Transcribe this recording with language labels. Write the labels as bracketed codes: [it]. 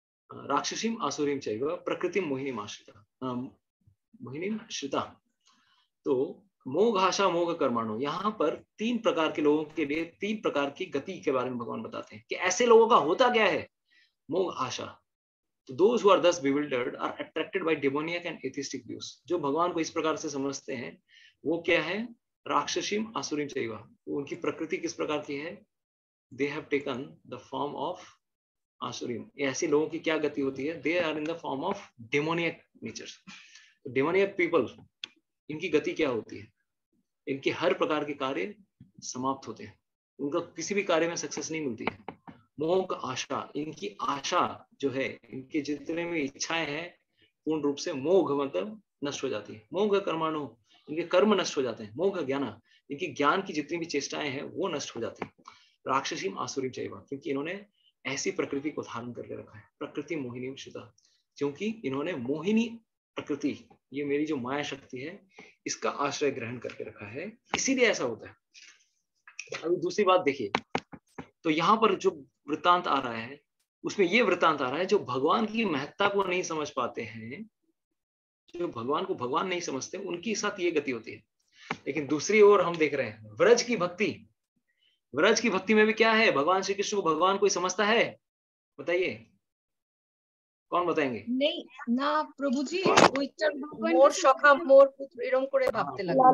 [sa] राक्षसीं आसुरीं चैव प्रकृतिं मोहिनीं आश्रिता, मोहिनीं श्रिता। [hi] तो [sa] मोघाशा मोघ कर्माणो, [hi] यहाँ पर 3 प्रकार के लोगों के लिए 3 प्रकार की गति के बारे में भगवान बताते हैं कि ऐसे लोगों का होता क्या है। [sa] मोघ आशा, [en] तो those who are thus bewildered are attracted by demoniac and atheistic views। [hi] जो भगवान को इस प्रकार से समझते हैं वो क्या है? [sa] राक्षसीं आसुरीं चैव। [hi] उनकी प्रकृति किस प्रकार की है? [en] They have taken the form of आसुरीं। [hi] ऐसे लोगों की क्या गति होती है? [en] They are in the form of demoniac natures। demoniac people, [hi] इनकी गति क्या होती है? इनके हर प्रकार के कार्य समाप्त होते हैं, उनको किसी भी कार्य में सक्सेस नहीं मिलती है। मोघ आशा, इनकी आशा जो है, इनके जितने भी इच्छाएं हैं पूर्ण रूप से मोघ मतलब नष्ट हो जाती है। मोघ कर्माणो, इनके कर्म नष्ट हो जाते हैं। मोघ ज्ञान, इनकी ज्ञान की जितनी भी चेष्टाएं हैं वो नष्ट हो जाती है। [sa] राक्षसीं आसुरीं चैव, [hi] क्योंकि इन्होंने ऐसी प्रकृति को धारण करके रखा है। [sa] प्रकृति मोहिनीं श्रिता, [hi] क्योंकि इन्होंने मोहिनी प्रकृति, ये मेरी जो माया शक्ति है, इसका आश्रय ग्रहण करके रखा है, इसीलिए ऐसा होता है। अभी दूसरी बात देखिए, तो यहाँ पर जो वृत्तांत आ रहा है उसमें ये वृत्तांत आ रहा है, जो भगवान की महत्ता को नहीं समझ पाते हैं, जो भगवान को भगवान नहीं समझते, उनके साथ ये गति होती है। लेकिन दूसरी ओर हम देख रहे हैं व्रज की भक्ति, व्रज की भक्ति में भी क्या है, भगवान श्री कृष्ण को भगवान कोई समझता है? बताइए, कौन बताएंगे? नहीं ना प्रभु जी, [bn] ওইটা মোর সখা মোর পুত্র এরকম করে ভাবতে লাগলো।